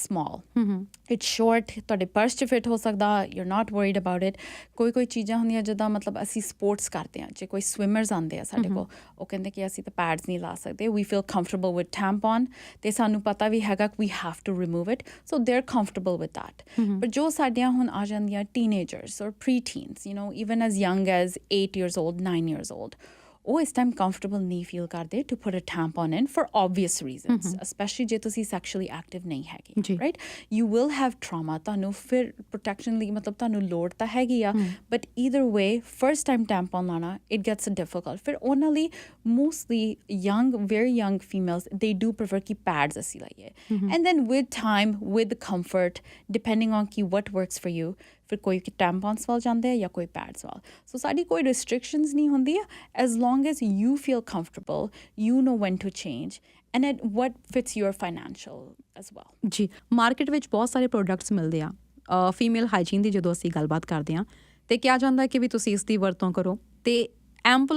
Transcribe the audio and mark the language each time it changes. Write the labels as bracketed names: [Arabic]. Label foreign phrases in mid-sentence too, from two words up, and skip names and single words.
[English] small it's short [Punjabi] ਤੁਹਾਡੇ ਪਰਸ 'ਚ ਫਿਟ ਹੋ ਸਕਦਾ [English] you are not worried about it [Punjabi] ਕੋਈ ਚੀਜ਼ਾਂ ਹੁੰਦੀਆਂ ਜਿੱਦਾਂ ਮਤਲਬ ਅਸੀਂ ਸਪੋਰਟਸ ਕਰਦੇ ਹਾਂ ਜੇ ਕੋਈ ਸਵਿਮਰਸ ਆਉਂਦੇ ਆ ਸਾਡੇ ਕੋਲ ਉਹ ਕਹਿੰਦੇ ਕਿ ਅਸੀਂ ਤਾਂ ਪੈਡਸ ਨਹੀਂ ਲਾ ਸਕਦੇ [English] we feel comfortable with tampon [Punjabi] ਅਤੇ ਸਾਨੂੰ ਪਤਾ ਵੀ ਹੈਗਾ [English] we have to remove it so they are comfortable with that [Punjabi] ਪਰ ਜੋ ਸਾਡੀਆਂ ਹੁਣ ਆ ਜਾਂਦੀਆਂ [English] teenagers or pre teens even as young as 8 years old 9 years old [Punjabi] ਉਹ ਇਸ ਟਾਈਮ ਕੰਫਰਟੇਬਲ ਨਹੀਂ ਫੀਲ ਕਰਦੇ [English] to put a tampon in for obvious reasons [Punjabi] ਸਪੈਸ਼ਲੀ ਜੇ ਤੁਸੀਂ [English] sexually active [Punjabi] ਨਹੀਂ ਹੈਗੇ [English] right you will have trauma [Punjabi] ਤੁਹਾਨੂੰ ਫਿਰ ਪ੍ਰੋਟੈਕਸ਼ਨ ਲਈ ਮਤਲਬ ਤੁਹਾਨੂੰ ਲੋੜ ਤਾਂ ਹੈਗੀ ਆ [English] but either way first time [Punjabi] ਟੈਂਪੌਨ ਲਾਣਾ [English] it gets difficult [Punjabi] ਫਿਰ ਉਹਨਾਂ ਲਈ ਮੋਸਟਲੀ [English] very young females they do prefer [Punjabi] ਕਿ ਪੈਡਸ ਅਸੀਂ ਲਾਈਏ [English] and then with time with comfort depending on ਕੀ what works for you [Punjabi] ਫਿਰ ਕੋਈ ਟੈਂਪੌਨਸ ਵੱਲ ਜਾਂਦੇ ਆ ਜਾਂ ਕੋਈ ਪੈਡਸ ਵੱਲ ਸੋ ਸਾਡੀ ਕੋਈ ਰਿਸਟ੍ਰਿਕਸ਼ਨਸ ਨਹੀਂ ਹੁੰਦੀ ਆ [English] as long as you feel comfortable you know when to change and at what fits your financial as well [Punjabi] ਜੀ ਮਾਰਕੀਟ ਵਿੱਚ ਬਹੁਤ ਸਾਰੇ ਪ੍ਰੋਡਕਟਸ ਮਿਲਦੇ ਆ [English] female hygiene [Punjabi] ਦੀ ਜਦੋਂ ਅਸੀਂ ਗੱਲਬਾਤ ਕਰਦੇ ਹਾਂ ਤੇ ਕਿਹਾ ਜਾਂਦਾ ਕਿ ਵੀ ਤੁਸੀਂ ਇਸ ਦੀ ਵਰਤੋਂ ਕਰੋ ਤੇ ਐਂਪਲ